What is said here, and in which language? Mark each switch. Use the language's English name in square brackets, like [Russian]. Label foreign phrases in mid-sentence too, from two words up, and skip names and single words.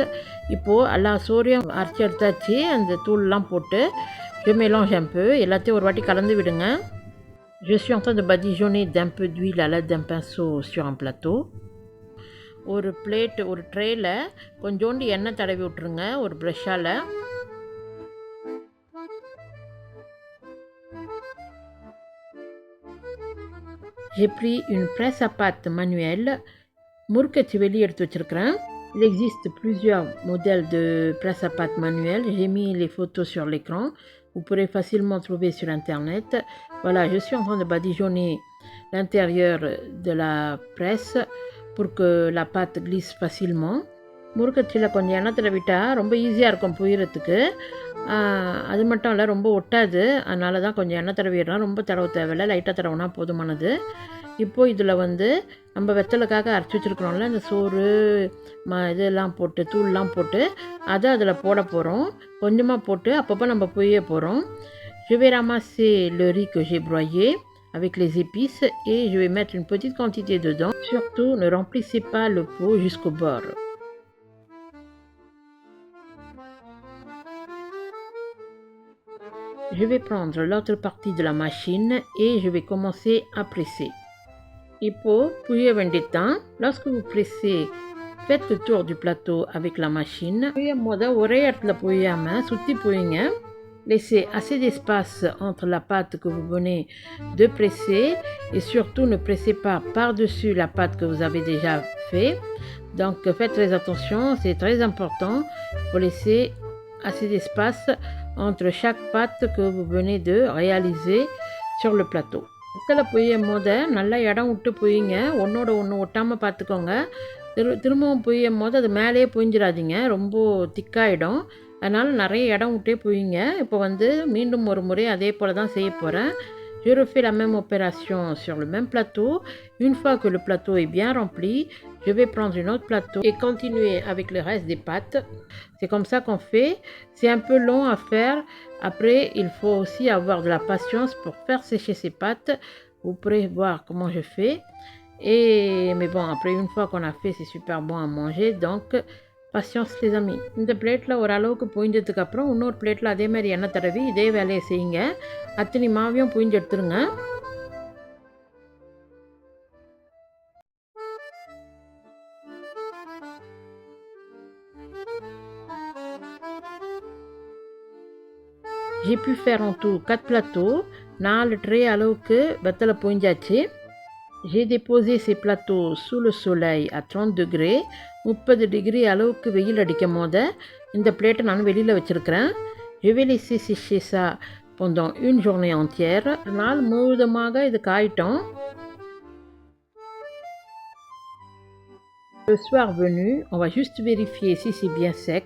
[Tamil] இப்போது எல்லா சோறையும் அரைச்சி எடுத்தாச்சு. அந்த தூள்லாம் போட்டு [French] je mélange un peu. [Tamil] எல்லாத்தையும் ஒரு வாட்டி கலந்து விடுங்க. [French] Je suis en train de badigeonner d'un peu d'huile à l'aide d'un pinceau sur un plateau. [Tamil] ஒரு பிளேட், ஒரு ட்ரேயில் கொஞ்சோண்டு எண்ணெய் தடவி விட்ருங்க ஒரு ப்ரஷ்ஷால். [French] J'ai pris une presse à pâte manuelle. [Tamil] முறுக்கச்சி வெளியே எடுத்து வச்சுருக்கிறேன். [French] Il existe plusieurs modèles de presse à pâte manuelle. J'ai mis les photos sur l'écran. Vous pourrez facilement trouver sur internet. Voilà, je suis en train de badigeonner l'intérieur de la presse pour que la pâte glisse facilement. [Tamil] முறுக்கச்சியில் கொஞ்சம் எண்ணெய் விட்டால் ரொம்ப ஈஸியாக இருக்கும் புயிறதுக்கு. அது மட்டும் இல்லை, ரொம்ப ஒட்டாது. அதனால தான் கொஞ்சம் எண்ணெய் தடவிடலாம். ரொம்ப தடவை தேவையில்லை, லைட்டாக தடவுனா போதுமானது. இப்போது இதில் நம்ம வெத்தலுக்காக அரைச்சி வச்சுருக்கிறோம்ல, இந்த சோறு இதெல்லாம் போட்டு தூள்லாம் போட்டு அதை அதில் போட போகிறோம். கொஞ்சமாக போட்டு அப்பப்போ நம்ம புய்ய போகிறோம். [French] Je vais ramasser le riz que j'ai broyé avec les épices et je vais mettre une petite quantité dedans. Surtout, ne remplissez pas le pot jusqu'au bord. Je vais prendre l'autre partie de la machine et je vais commencer à presser. [Tamil] இப்போது புய்ய வேண்டியதுதான். [French] Lorsque vous pressez, faites le tour du plateau avec la machine. [Tamil] புய்யும் போது ஒரே இடத்துல புய்யாமல் சுற்றி புய்யுங்க. [French] Laissez assez d'espace entre la pâte que vous venez de presser et surtout ne pressez pas par-dessus la pâte que vous avez déjà fait. Donc faites très attention, c'est très important. Il faut laisser assez d'espace entre chaque pâte que vous venez de réaliser sur le plateau. [Tamil] வெத்தலை புய்யும் போது நல்லா இடம் விட்டு புய்யுங்க. ஒன்றோட ஒன்று ஒட்டாமல் பார்த்துக்கோங்க. திரும்பவும் புய்யும் போது அது மேலேயே புய்ஞ்சிடாதீங்க, ரொம்ப திக்காயிடும். அதனால் நிறைய இடம் விட்டே புய்யுங்க. இப்போ மீண்டும் ஒரு முறை அதே போல் தான் செய்ய போகிறேன். [French] Je Je refais la même opération sur le même plateau. Une fois que le plateau est bien rempli, je vais prendre un autre plateau et continuer avec le reste des pâtes. C'est comme ça qu'on fait. C'est un peu long à faire. Après, il faut aussi avoir de la patience pour faire sécher ces pâtes. Vous pourrez voir comment je fais. Mais bon, après une fois qu'on a fait, c'est super bon à manger. Donc, patience les amis. [Tamil] இந்த பிளேட்டில் ஓரளவுக்கு புழிஞ்சதுக்கப்புறம் இன்னொரு பிளேட்டில் அதே மாதிரி எண்ணெய் தடவி இதே வேலையை செய்யுங்க. அத்தனை மாவையும் புழிஞ்சு எடுத்துருங்க. [French] J'ai pu faire en tout 4 plateaux. [Tamil] 4 ட்ரே அளவுக்கு வெத்தலை புழிஞ்சாச்சு. [French] J'ai déposé ces plateaux sous le soleil à 30 degrés. [Tamil] 30 டிகிரி அளவுக்கு வெயில் அடிக்கும் போது இந்த பிளேட்டை நான் வெளியில் வச்சுருக்கிறேன். [French] Je vais laisser sécher ça pendant une journée entière. [Tamil] நாள் முழுவதுமாக இது காயிட்டோம். [French] Le soir venu, on va juste vérifier si c'est bien sec.